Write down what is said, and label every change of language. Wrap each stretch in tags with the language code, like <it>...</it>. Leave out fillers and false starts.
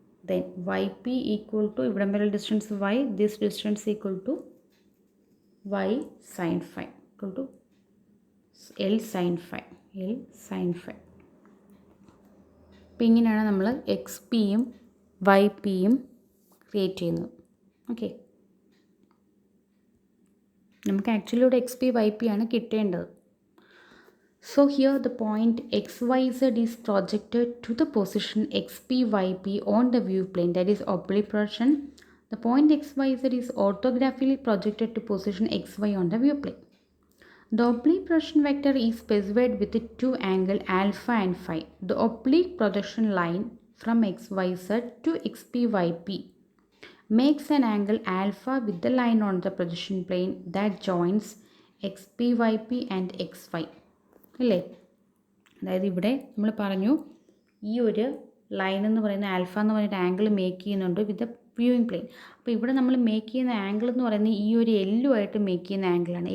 <en>then y P equal to</en> <ml>ഇവിടം വരെയുള്ള</ml> <en>Distance y, this distance equal to y sin phi equal to L sin phi. L sin phi.</en> <ml>അപ്പോൾ ഇങ്ങനെയാണ് നമ്മൾ X പിയും Y പിയും create ചെയ്യുന്നത്. Okay, നമുക്ക് ആക്ച്വലി ഇവിടെ എക്സ് പി വൈ പി ആണ് കിട്ടേണ്ടത്.</ml> <en>So here the point xyz is projected to the position xpyp on the view plane, that is oblique projection. The point xyz is orthographically projected to position xy on the view plane. The oblique projection vector is specified with the two angle alpha and phi. The oblique projection line from xyz to xpyp makes an angle alpha with the line on the projection plane that joins xpyp and xy.</en> <ml>അല്ലേ, അതായത് ഇവിടെ നമ്മൾ പറഞ്ഞു ഈ ഒരു line എന്ന് പറയുന്ന alpha എന്ന് പറയുന്ന ആംഗിൾ മേക്ക് ചെയ്യുന്നുണ്ട്</ml> <en>With viewing plane.</en> <ml>അപ്പോൾ ഇവിടെ നമ്മൾ മേക്ക് ചെയ്യുന്ന ആംഗിൾ എന്ന് പറയുന്നത് ഈ ഒരു എല്ലുമായിട്ട് മേക്ക് ചെയ്യുന്ന ആംഗിളാണ്.</ml>